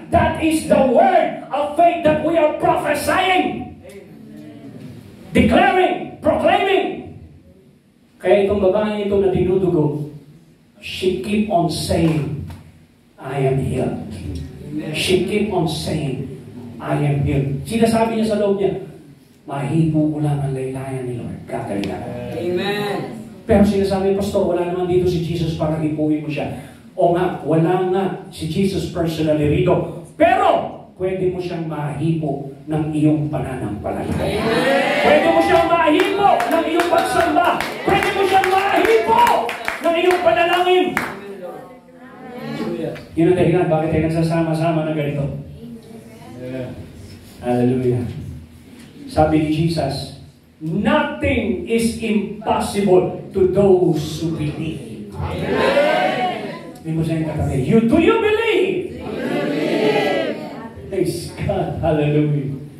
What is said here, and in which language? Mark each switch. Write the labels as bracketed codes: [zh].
[en] That is the word of faith that we are prophesying, declaring, proclaiming. [tl] Kaya itong babae ito na dinudugo, [en] she keep on saying, I am healed. She keep on saying, I am healed. [tl] Sinasabi niya sa loob niya, mahipo ko lang ang laylayan ni Lord. Gagaling ako. Amen. Pero sinasabi, Pastor, wala naman dito si Jesus para hipuin mo siya. O nga, wala nga si Jesus personally rito. Pero, pwede mo siyang mahipo ng iyong pananampalataya. Pwede mo siyang mahipo ng iyong pagsamba. Pwede mo siyang mahipo ng iyong panalangin. Yun ang dahilan, bakit tayo nagsasama-sama na ganito? Hallelujah. Sabi ni Jesus, [en] nothing is impossible to those who believe. [tl] Hindi mo siyang katabi. [en] Do you believe? Praise God. Hallelujah.